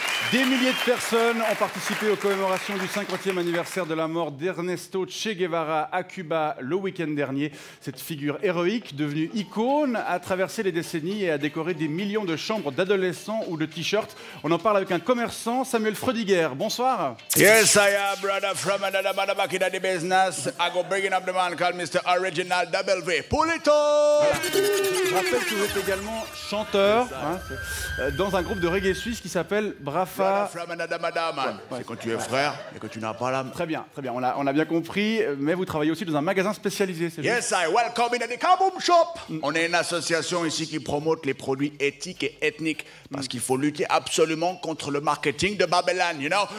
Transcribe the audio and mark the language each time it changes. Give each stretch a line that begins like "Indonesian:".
French: Des milliers de personnes ont participé aux commémorations du 50e anniversaire de la mort d'Ernesto Che Guevara à Cuba le week-end dernier. Cette figure héroïque, devenue icône, a traversé les décennies et a décoré des millions de chambres d'adolescents ou de t-shirts. On en parle avec un commerçant, Samuel Freudiger. Bonsoir.
English: Yes, I am brother from another mother back in the business. I go bringing up the man called Mr. Original W. Pull it up!
French: Je rappelle que vous êtes également chanteur hein, dans un groupe de reggae suisse qui s'appelle Brafa pas... C'est quand tu es frère et que tu n'as pas l'âme. Très bien, on a bien compris, mais vous travaillez aussi dans un magasin spécialisé, c'est
English: Yes, I welcome in the Kaboom Shop.
French: On est une association ici qui promote les produits éthiques et ethniques parce qu'il faut lutter absolument contre le marketing de Babylone,
English: you know.